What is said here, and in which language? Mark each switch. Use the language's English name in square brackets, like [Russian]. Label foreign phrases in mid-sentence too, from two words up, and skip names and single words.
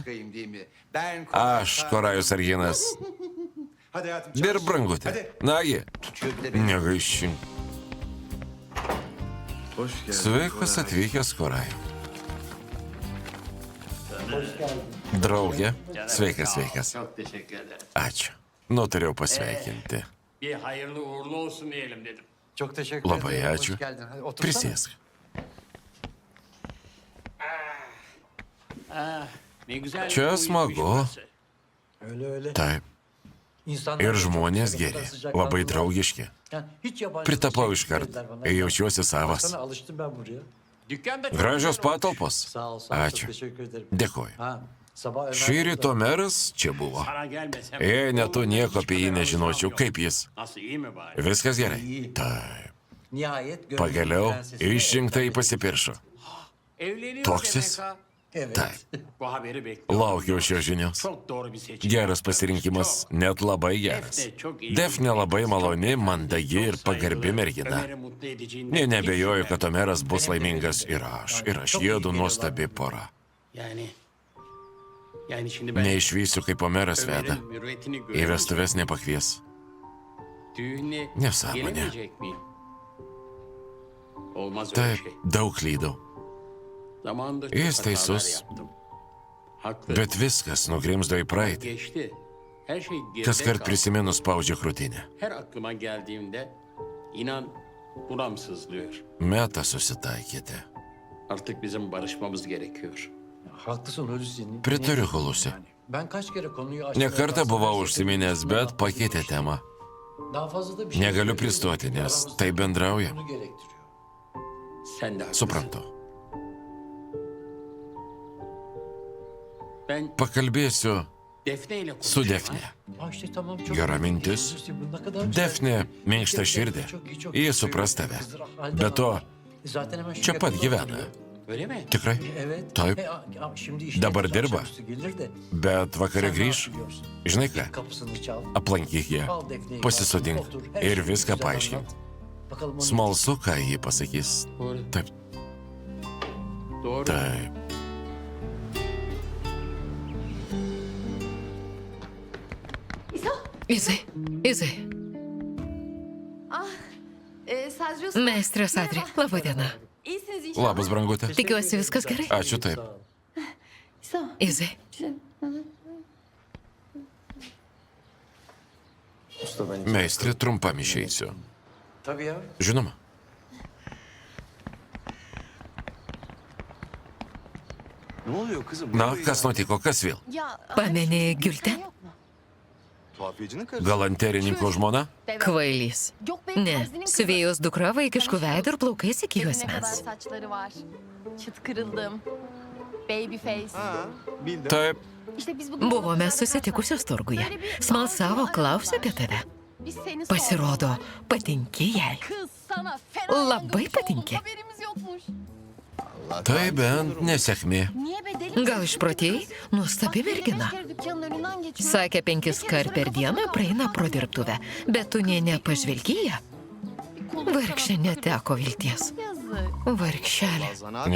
[Lithuanian] Aš, Korajus Arginas. Ir brangutė. Nagi, negaišink. Sveikas atvykęs, Korajau. Draugė, sveikas, sveikas. [Turkish] Çok teşekkür ederim. [Lithuanian] Ačiū. Nutariau pasveikinti. [Turkish] Bir hayırlı uğurlu olsun diyelim dedim. Çok teşekkür [Lithuanian] Labai [Turkish] ederim. [Lithuanian] ačiū. [Turkish] Hoş geldin. Hadi otursana. [Lithuanian] Prisėsk. [Turkish] Ne güzel. [Lithuanian] Čia [Turkish] bir [Lithuanian] smagu. [Turkish] uyuşması. Öyle. [Lithuanian] Taip. [Turkish] İnsanlar [Lithuanian] Ir [Turkish] çok [Lithuanian] žmonės [Turkish] sıcak, geri, sıcak [Lithuanian] labai [Turkish] kaldılar. [Lithuanian] draugiški. [Turkish] Yani hiç yabancı [Lithuanian] Pritapau [Turkish] şey [Lithuanian] iškart. [Turkish] dediler bana. [Lithuanian] Jaučiuosi savas. [Turkish] Sana alıştım ben buraya. Dükkanda çok [Lithuanian] Gražios [Turkish] güzel olmuş. [Lithuanian] patalpos. [Turkish] Sağ ol, sağ ol. Çok [Lithuanian] Ačiū. [Turkish] teşekkür ederim. [Lithuanian] Dėkoju. [Turkish] Ha, sabah Ömer [Lithuanian] Šį ryto meras čia buvo. [Turkish] Sana gelmesem. [Lithuanian] Jei ne tu nieko apie jį nežinočiau, kaip jis. [Turkish] Nasıl iyi mi bari? [Lithuanian] Viskas gerai. [Turkish] İyi. [Lithuanian] Taip. [Turkish] Nihayet gönlümün [Lithuanian] Pagaliau [Turkish] prensesine [Lithuanian] išrinktai pasipiršo. [Turkish] Evleniyor [Lithuanian] Toksis? [Turkish] demek ha. Evet. [Lithuanian] Taip. [Turkish] Bu haberi bekliyorum. [Lithuanian] Laukiau šios žinios. [Turkish] Çok doğru bir seçim. [Lithuanian] Geras pasirinkimas, net labai geras. Defne labai maloni, mandagi ir pagarbi mergina. [Turkish] Ömer'i mutlu edeceğinden [Lithuanian] Nė [Turkish] hiç [Lithuanian] nebejoju, [Turkish] şüphem [Lithuanian] kad [Turkish] yok. [Lithuanian] Omeras bus laimingas ir aš jiedu nuostabi pora. [Turkish] Yani şimdi ben [Lithuanian] Neišvysiu, kaip Omeras veda. [Turkish] Ömer'in mürüvvetini [Lithuanian] Į [Turkish] görünce [Lithuanian] vestuves nepakvies. [Turkish] düğüne [Lithuanian] Nesąmonė. [Turkish] gelemeyecek miyim? Olmaz öyle [Lithuanian] Taip, [Turkish] şey. [Lithuanian] daug klydau. [Turkish] Zamanında çok [Lithuanian] Jis [Turkish] hatalar [Lithuanian] teisus. [Turkish] yaptım. Haklı. [Lithuanian] Bet viskas nugrimzdo į praeitį. [Turkish] Geçti. Her şey geride [Lithuanian] Kaskart [Turkish] kaldı. [Lithuanian] prisiminus spaudžia krūtinę. [Turkish] Her aklıma geldiğimde inan buram sızlıyor. [Lithuanian] Meta susitaikyti. [Turkish] Artık bizim barışmamız gerekiyor. Haklısın Hulusi. [Lithuanian] Pritariu, Hulusi. [Turkish] Ben kaç kere konuyu açtım. [Lithuanian] Ne kartą buvau užsiminęs, bet pakeitė temą. [Turkish] Daha fazla da bir şey [Lithuanian] Negaliu [Turkish] söyleyeyim. [Lithuanian] pristoti, nes [Turkish] Aramızda [Lithuanian] tai bendrauja. [Turkish] bunu gerektiriyor. Sen de haklısın. [Lithuanian] Suprantu. [Turkish] Ben [Lithuanian] Pakalbėsiu [Turkish] Defne ile [Lithuanian] su [Turkish] konuşacağım. Defne. Ha işte tamam çok [Lithuanian] Gera [Turkish] iyi. [Lithuanian] mintis. [Turkish] Hulusi, bu ne kadar güzel. [Lithuanian] Defne minkšta širdė. Ji supras tave. Be to, [Turkish] Zaten hemen şu [Lithuanian] čia pat [Turkish] yakında [Lithuanian] gyvena. [Turkish] oturuyor. Öyle mi? [Lithuanian] Tikrai? [Turkish] Evet. [Lithuanian] Taip. [Turkish] Şimdi işte [Lithuanian] Dabar [Turkish] akşam [Lithuanian] dirba. [Turkish] üstü gelir de [Lithuanian] Bet vakare [Turkish] sen ne [Lithuanian] grįž. [Turkish] yapıyorsun? [Lithuanian] Žinai ką, [Turkish] Kapısını çal. [Lithuanian] aplankyk ją, [Turkish] Al Defne'yi. [Lithuanian] pasisodink [Turkish] otur, her [Lithuanian] ir [Turkish] şeyi [Lithuanian] viską [Turkish] güzel [Lithuanian] paaiškink. [Turkish] anlat. Bakalım onu [Lithuanian] Smalsu, ką ji pasakys. [Turkish] Doğru. [Lithuanian] Taip, [Turkish] Doğru. [Lithuanian] taip. Izai, Izai, Sadrius. meistras Adri, laba diena. [Turkish] İyisiniz inşallah. [Lithuanian] Labas, brangutė. Tikiuosi viskas gerai. Ačiū taip. [Turkish] Sağ ol. Izai, Usta ben [Lithuanian] Meistrė, trumpam išeisiu. [Turkish] Tabii ya. [Lithuanian] Žinoma. [Turkish] Ne oluyor kızım? [Lithuanian] Na, kas nutiko, kas vėl? [Turkish] Ya, [Lithuanian] pameni Gülten? [Turkish] yok mu? Tuhafiyecinin karısı. [Lithuanian] Galanterininko žmona? Kvailys. [Turkish] Yok benim [Lithuanian] Ne, [Turkish] terzinin kızı. [Lithuanian] siuvėjos dukra vaikiškų veidų ir plaukais iki [Turkish] Evine kadar [Lithuanian] juosmens. [Turkish] saçları var. Çıt kırıldım. [English] Baby face. [Turkish] Ha, bildim. [Lithuanian] Taip, [Turkish] İşte biz bugün... [Lithuanian] Buvome susitikusios turguje. Smalsavo, klausė apie tave. [Turkish] Biz seni [Lithuanian] Pasirodo, [Turkish] sorduk. [Lithuanian] patinki jai. [Turkish] Kız sana fena [Lithuanian] Labai [Turkish] yandırmış [Lithuanian] patinki. [Turkish] olduk, haberimiz yokmuş. [Lithuanian] tai bent nesėkmė. [Turkish] Niye be deli [Lithuanian] Gal [Turkish] misin? [Lithuanian] išprotėjai? Nuostabi [Turkish] Bak, biri [Lithuanian] mergina. [Turkish] 5 kere dükkanın önünden geçiyor. [Lithuanian] Sakė, 5 kart per dieną praeina pro dirbtuvę, bet tu nė nepažvelgi į ją. [Turkish] Bir kolu [Lithuanian] Vargšė [Turkish] sana [Lithuanian] neteko vilties. [Turkish] Yazık. [Lithuanian] Vargšelė.